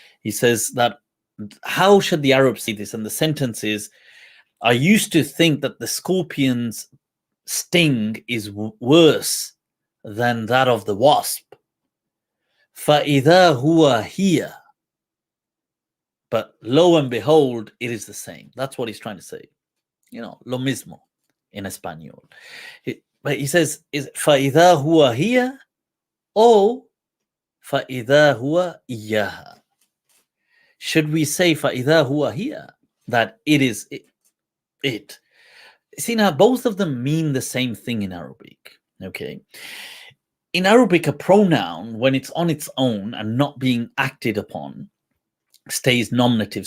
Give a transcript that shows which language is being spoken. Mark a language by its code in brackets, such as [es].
[en] He says that, how should the Arabs say this? And the sentence is, "I used to think that the scorpion's sting is worse than that of the wasp. [ar] فَإِذَا هُوَ هِيَ." [en] But lo and behold, it is the same. That's what he's trying to say. [es] Lo mismo [en] in [es] Espanol. [en] But he says, is [ar] فَإِذَا هُوَ هِيَ [en] or [ar] فَإِذَا هُوَ إِيَّاهَا? [en] Should we say [ar] فَإِذَا هُوَ هِيَ, [en] that it is it? See, now both of them mean the same thing in Arabic. Okay. In Arabic, a pronoun, when it's on its own and not being acted upon, stays nominative.